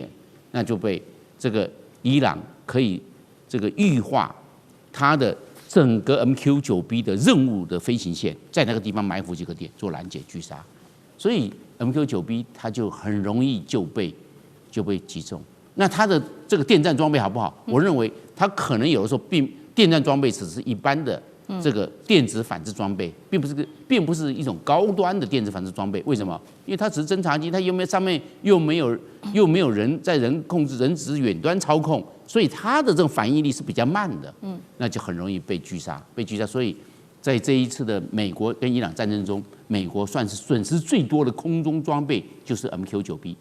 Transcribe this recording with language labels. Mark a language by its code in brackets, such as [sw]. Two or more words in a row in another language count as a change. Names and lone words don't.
[zh] 那就被這個伊朗可以這個預化它的整個 MQ9B 的任務的飛行線，在那個地方埋伏幾個點做攔截狙殺，所以 MQ9B 它就很容易就被擊中。那它的這個電戰裝備好不好？我認為它可能有的時候電戰裝備只是一般的這個電子反制裝備，並不是一種高端的電子反制裝備。為什麼？因為它只是偵察機，它上面又沒有人在人控制，人只是遠端操控，所以它的这種反應力是比較慢的。那就很容易被狙殺。所以在這一次的美國跟伊朗戰爭中，美國算是損失最多的空中裝備就是 MQ9B。